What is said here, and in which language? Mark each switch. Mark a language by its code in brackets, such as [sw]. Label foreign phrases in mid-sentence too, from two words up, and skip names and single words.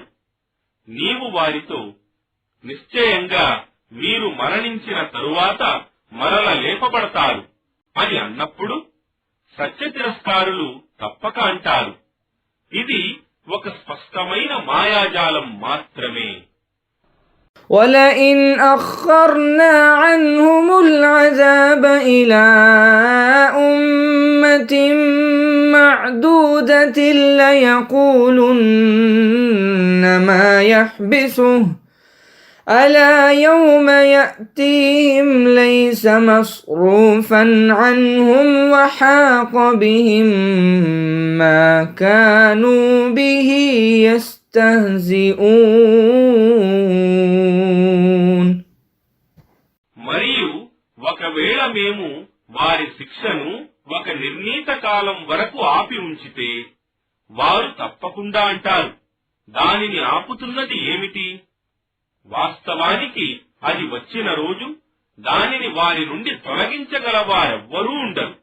[te] నీవు వారితో నిశ్చయంగా మీరు మరణించిన తరువాత మరల లేపబడతారు అని అన్నప్పుడు సత్య తిరస్కారులు తప్పక అంటారు, ఇది ఒక స్పష్టమైన మాయాజాలం మాత్రమే. [ar] ولئن أخرنا عنهم العذاب إلى أمة معدودة ليقولن ما يحبسه ألا يوم يأتيهم ليس مصروفا عنهم وحاق بهم ما كانوا به يستهزئون. [te] మరియు ఒకవేళ మేము వారి శిక్షను ఒక నిర్ణీత కాలం వరకు ఆపి ఉంచితే వారు తప్పకుండా అంటారు, దానిని ఆపుతున్నది ఏమిటి? వాస్తవానికి అది వచ్చిన రోజు దానిని వారి నుండి తొలగించగల వారెవ్వరూ ఉండరు.